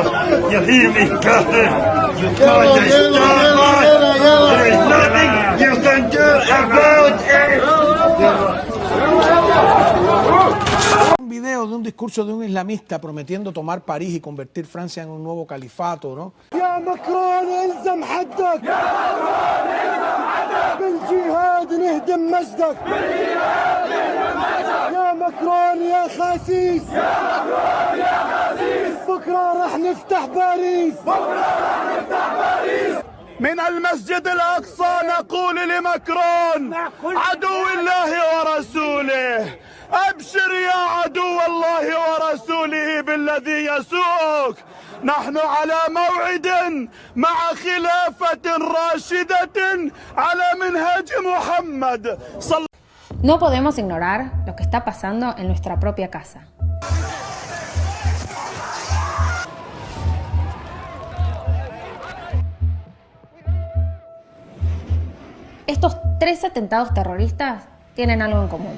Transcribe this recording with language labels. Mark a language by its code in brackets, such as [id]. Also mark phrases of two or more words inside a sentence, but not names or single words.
[en] You hear me, Kafir? You can't disturb us. There is nothing you can do about it. [es] Un video de un discurso de un islamista prometiendo tomar París y convertir Francia en un nuevo califato, ¿no? [ar] يا مكرون الزم حدك بالجهاد نهدم مجدك يا مكرون يا خسيس بكره رح نفتح باريس من المسجد الأقصى نقول لمكرون عدو الله ورسوله أبشر يا عدو الله ورسوله بالذي يسوءك نحن على موعد مع خلافة راشدة على منهج محمد [es] No podemos ignorar lo que está pasando en nuestra propia casa. Estos 3 atentados terroristas tienen algo en común.